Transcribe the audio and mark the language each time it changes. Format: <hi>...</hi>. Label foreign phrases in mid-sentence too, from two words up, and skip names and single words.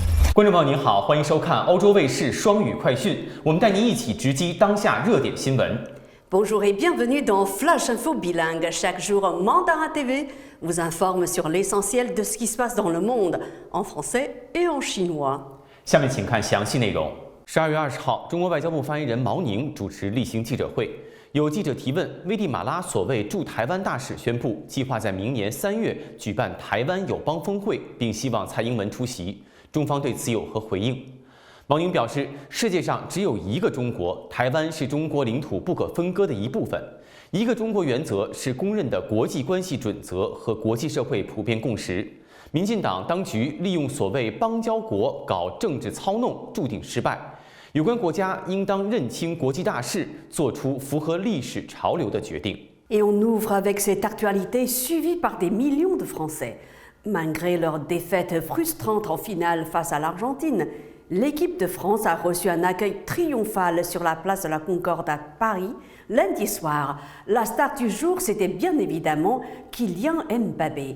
<zh>观众朋友您好，欢迎收看欧洲卫视双语快讯，我们带您一起直击当下热点新闻。</zh> <fr>Bonjour et bienvenue dans Flash Info Bilingue. Chaque jour, Mandarin TV vous informe sur l'essentiel de ce qui se passe dans le monde, en français et en chinois.</fr> <zh>下面请看详细内容。12月20号，中国外交部发言人毛宁主持例行记者会，有记者提问，危地马拉所谓驻台湾大使宣布，计划在明年3月举办台湾友邦峰会，并希望蔡英文出席。中方对此有何回应？毛宁表示，世界上只有一个中国，台湾是中国领土不可分割的一部分。一个中国原则是公认的国际关系准则和国际社会普遍共识。民进党当局利用所谓邦交国搞政治操弄，注定失败。有关国家应当认清国际大势，做出符合历史潮流的决定。</zh> <fr>Et on ouvre avec cette actualité suivie par des millions de Français. Malgré leur défaite frustrante en finale face à l'Argentine, l'équipe de France a reçu un accueil triomphal sur la place de la Concorde à Paris lundi soir. La star du jour, c'était bien évidemment Kylian Mbappé.</fr>